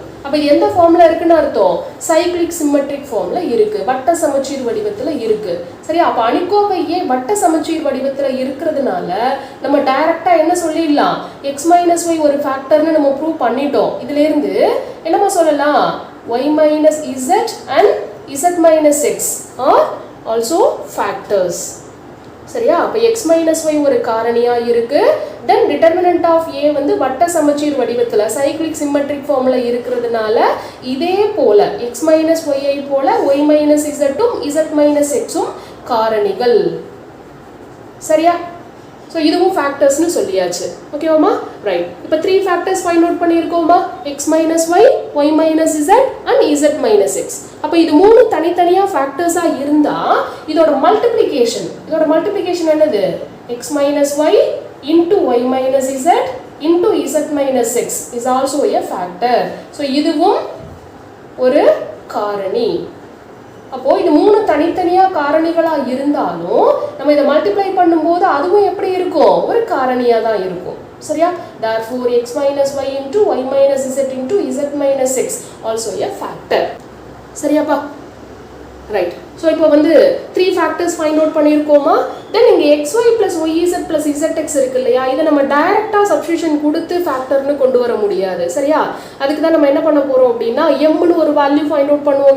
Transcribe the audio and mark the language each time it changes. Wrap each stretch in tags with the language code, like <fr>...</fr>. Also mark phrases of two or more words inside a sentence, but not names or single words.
<ta>அப்ப இது எந்த ஃபார்ம்ல இருக்குன்னு அர்த்தம்?</ta> <en>cyclic symmetric</en> <ta>ஃபார்ம்ல இருக்கு, வட்ட சமச்சீர் வடிவத்துல இருக்கு. சரியா? அப்ப அணிக்கோவை a வட்ட சமச்சீர் வடிவத்துல இருக்கிறதுனால நம்ம டைரக்டா என்ன சொல்லிடலாம்? x - y ஒரு ஃபேக்டர்னு நம்ம ப்ரூவ் பண்ணிட்டோம். இதுல இருந்து என்னமா சொல்லலாம்?</ta> <en>y - z and z - x are also factors.</en> <ta>சரியா? அப்ப x - y ஒரு காரணியா இருக்கு.</ta> <en>then determinant of a</en> <ta>வந்து வட்ட சமச்சீர் வடிவத்துல</ta> <en>cyclic symmetric</en> <ta>ஃபார்ம்ல இருக்குறதுனால இதே போல x - y ஐ போல y - z உம் z - x உம் காரணிகள். சரியா? சோ இதுவும் ஃபேக்டர்ஸ்னு சொல்லியாச்சு. ஓகேவாமா? ரைட். இப்போ 3</ta> <en>factors find out</en> <ta>பண்ணிருக்கோமா?</ta> <en>x - y, y - z and z - x.</en> <ta>அப்ப இது மூணு தனித்தனியா ஃபேக்டர்ஸா இருந்தா இதோட மல்டிப்ளிகேஷன் என்னது?</ta> <en>x - y into y - z into z - x is also a factor.</en> <ta>சோ இதுவும் ஒரு காரணி. அப்போ இது மூணு தனித்தனியா காரணிகளா இருந்தாலும் நம்ம இத மல்டிப்ளை பண்ணும்போது அதுவும் எப்படி இருக்கும்? ஒரு காரணியா தான் இருக்கும். சரியா?</ta> <en>therefore x - y into y - z into z - x also a factor.</en> <ta>சரியாப்பா? ரைட். சோ இப்போ வந்து 3</ta> <en>factors find out</en> <ta>பண்ணிருக்கோமா? தென் இங்க xy + yz + zx இருக்கு இல்லையா? இத நம்ம</ta> <en>directa substitution</en> <ta>கொடுத்து ஃபேக்டர்னு கொண்டு வர முடியாது. சரியா? அதுக்கு தான் நம்ம என்ன பண்ண போறோம் அப்படினா m ன்னு ஒரு</ta> <en>value find out</en> <ta>பண்ணுவோம்.</ta>